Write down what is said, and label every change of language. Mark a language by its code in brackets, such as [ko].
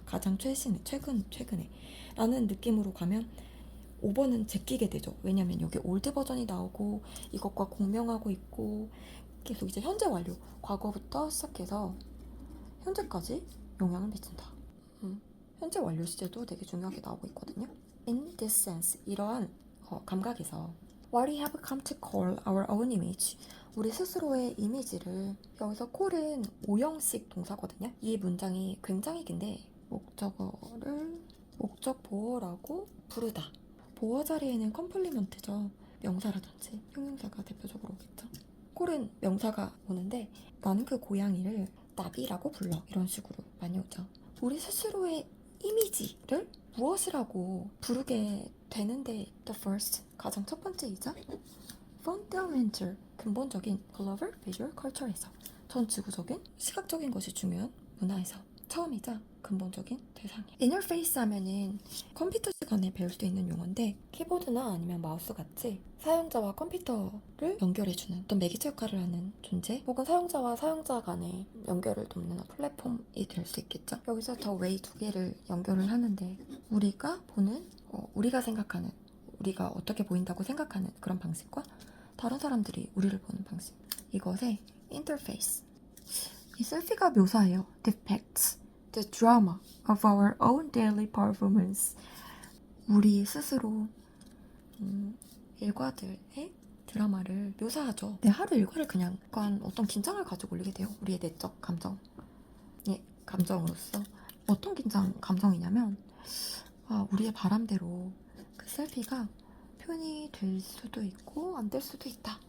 [ko] 가장 최근에 라는 느낌으로 가면 5번은 제끼게 되죠. 왜냐면 여기 올드 버전이 나오고 이것과 공명하고 있고 계속 이제 현재 완료 과거부터 시작해서 현재까지 영향을 미친다. 현재 완료 시제도 되게 중요하게 나오고 있거든요. [en] In this sense [ko] 이러한 감각에서 [en] What we have come to call our own image [ko] 우리 스스로의 이미지를 여기서 call은 5형식 동사거든요. 이 문장이 굉장히 긴데 목적어를 목적 보어라고 부르다. 보어 자리에는 컴플리먼트죠. 명사라든지 형용사가 대표적으로 오겠죠. 콜은 명사가 오는데 나는 그 고양이를 나비라고 불러 이런 식으로 많이 오죠. 우리 스스로의 이미지를 무엇이라고 부르게 되는데 the first 가장 첫 번째이자 fundamental 근본적인 [en] global visual culture [ko] 에서 전 지구적인 시각적인 것이 중요한 문화에서 처음이자 근본적인 대상이에요. 인터페이스 하면은 컴퓨터 시간에 배울 수 있는 용어인데 키보드나 아니면 마우스 같이 사용자와 컴퓨터를 연결해주는 어떤 매개체 역할을 하는 존재 혹은 사용자와 사용자 간의 연결을 돕는 플랫폼이 될 수 있겠죠. 여기서 더 웨이 두 개를 연결을 하는데 우리가 보는 우리가 생각하는 우리가 어떻게 보인다고 생각하는 그런 방식과 다른 사람들이 우리를 보는 방식 이것의 인터페이스 이 셀피가 묘사해요. [en] Depicts the drama of our own daily performance. [ko] 우리 스스로 일과들의 드라마를 묘사하죠. 내 하루 일과를 그냥 어떤 긴장을 가지고 올리게 돼요. 우리의 내적 감정으로서 어떤 긴장 감정이냐면 우리의 바람대로 그 셀피가 표현이 될 수도 있고 안 될 수도 있다.